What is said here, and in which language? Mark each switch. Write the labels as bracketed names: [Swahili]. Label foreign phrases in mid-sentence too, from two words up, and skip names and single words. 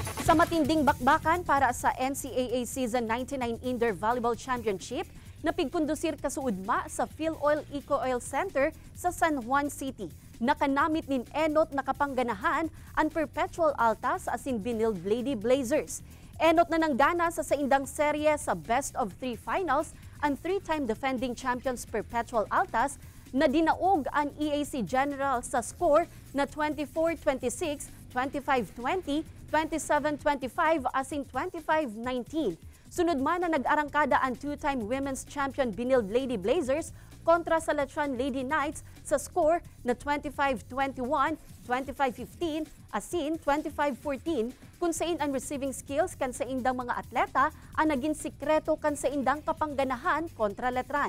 [Bikol] Sa matinding bakbakan para sa NCAA Season 99 Indoor Volleyball Championship, napigkondusir kasuudma sa PhilOil Eco Oil Center sa San Juan City. Nakanamit nin enot na kapangganahan ang Perpetual Altas asin Benilde Lady Blazers. Enot na nanggana sa saindang serye sa Best of 3 Finals ang [English] 3-time defending champions [Bikol] Perpetual Altas na dinaog ang EAC General sa score na 24-26, 25-20, 27-25 asin 25-19. Sunod man na nag-arangkada ang [English] 2-time women's champion [Bikol] Benilde Lady Blazers kontra sa Letran Lady Knights sa score na 25-21, 25-15 asin 25-14 kung saan ang [English] receiving skills [Bikol] kan sa indang mga atleta ang naging sikreto kan sa indang kapangganahan kontra Letran.